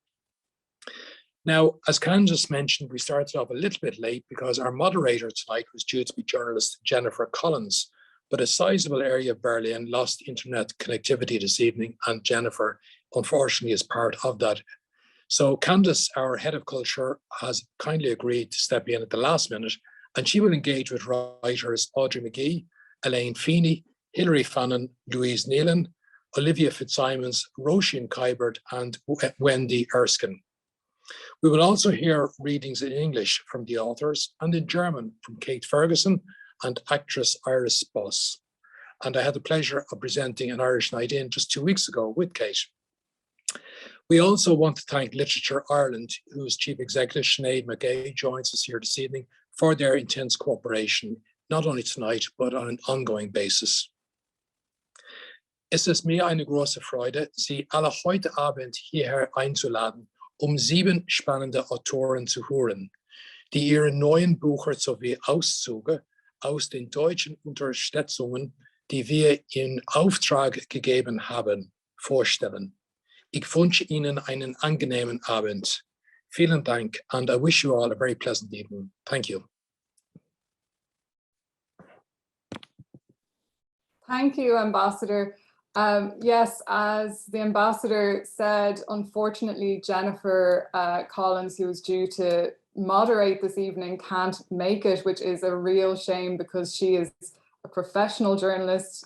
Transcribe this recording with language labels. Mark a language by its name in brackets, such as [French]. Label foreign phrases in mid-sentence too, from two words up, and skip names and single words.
[English] Now, as Candice mentioned, we started off a little bit late because our moderator tonight was due to be journalist Jennifer Collins, but a sizable area of Berlin lost internet connectivity this evening, and Jennifer, unfortunately, is part of that. So Candice, our head of culture, has kindly agreed to step in at the last minute, and she will engage with writers Audrey Mcgee, Elaine Feeney, Hilary Fannin, Louise Nealon, Olivia Fitzsimons, Roisin Kiberd, and Wendy Erskine. We will also hear readings in English from the authors and in German from Kate Ferguson and actress Iris Boss. And I had the pleasure of presenting an Irish Night In just 2 weeks ago with Kate. We also want to thank Literature Ireland, whose Chief Executive Sinead Magee joins us here this evening for their intense cooperation, not only tonight, but on an ongoing basis. [German] Es ist mir eine große Freude, Sie alle heute Abend hierher einzuladen, 7 spannende Autoren zu hören, die ihre neuen Bücher sowie Auszüge aus den deutschen Unterstützungen, die wir in Auftrag gegeben haben, vorstellen. Ich wünsche Ihnen einen angenehmen Abend. Vielen Dank, [English] and I wish you all a very pleasant evening. Thank you. Thank you, Ambassador. Yes, as the ambassador said, unfortunately, Jennifer Collins, who was due to moderate this evening, can't make it, which is a real shame because she is a professional journalist.